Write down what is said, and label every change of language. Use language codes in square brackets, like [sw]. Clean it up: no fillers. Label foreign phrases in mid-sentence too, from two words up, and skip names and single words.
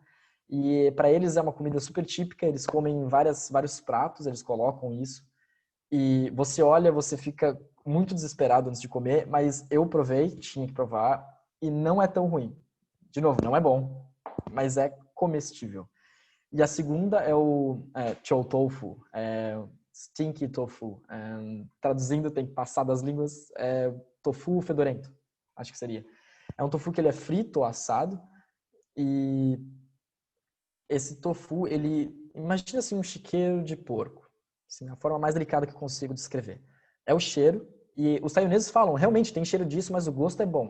[pt] E para eles é uma comida super típica, eles comem vários pratos, eles colocam isso. E você olha, você fica muito desesperado antes de comer, mas eu provei, tinha que provar, e não é tão ruim. De novo, não é bom, mas é comestível. E a segunda é o chou tofu, [en] stinky tofu. [pt] Traduzindo, tem que passar das línguas, tofu fedorento, acho que seria. É um tofu que ele é frito ou assado, e esse tofu, imagina assim um chiqueiro de porco. Assim, a forma mais delicada que eu consigo descrever. É o cheiro, e os taiwaneses falam, realmente tem cheiro disso, mas o gosto é bom.